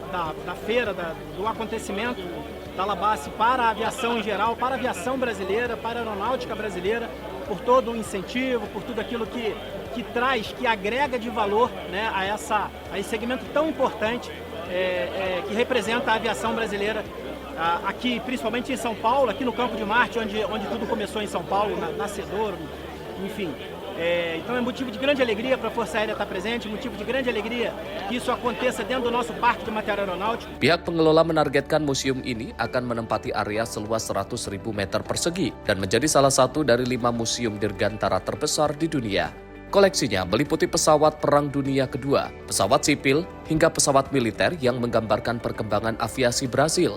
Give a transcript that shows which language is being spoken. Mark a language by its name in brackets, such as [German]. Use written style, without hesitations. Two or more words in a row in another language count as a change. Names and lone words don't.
[Portuguese] da feira, do acontecimento da LABAC para a aviação em geral, para a aviação brasileira, para a aeronáutica brasileira, por todo o incentivo, por tudo aquilo que traz, que agrega de valor, né, a esse segmento tão importante que representa a aviação brasileira aqui, principalmente em São Paulo, aqui no Campo de Marte, onde tudo começou em São Paulo, nascedor, enfim. Então é motivo de grande alegria para a Força Aérea estar presente, motivo de grande alegria que isso aconteça dentro do nosso Parque de Material Aeronáutico. [Indonesian] Pihak pengelola menargetkan museum ini akan menempati area seluas 100.000 meter persegi dan menjadi salah satu dari 5 museum dirgantara terbesar di dunia. Koleksinya meliputi pesawat Perang Dunia Kedua, pesawat sipil, hingga pesawat militer yang menggambarkan perkembangan aviasi Brasil.